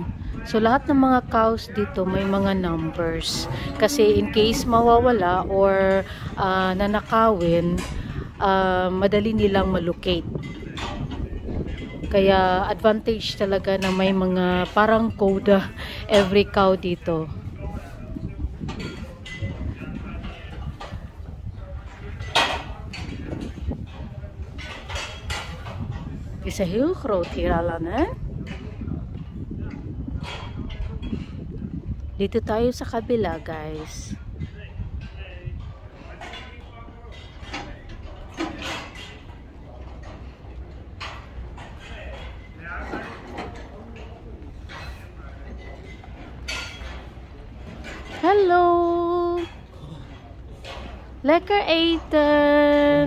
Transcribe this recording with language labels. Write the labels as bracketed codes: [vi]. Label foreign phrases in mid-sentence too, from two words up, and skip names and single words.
[tl] So lahat ng mga cows dito may mga numbers. Kasi [en] in case [tl] mawawala or nanakawin, madali nilang malocate. Kaya advantage talaga na may mga parang coda [en] every cow [tl] dito. [nl] Het is heel groot hier, Alan, hè? [tl] Dito tayo sa kabila, guys. [nl] Hallo! Lekker eten!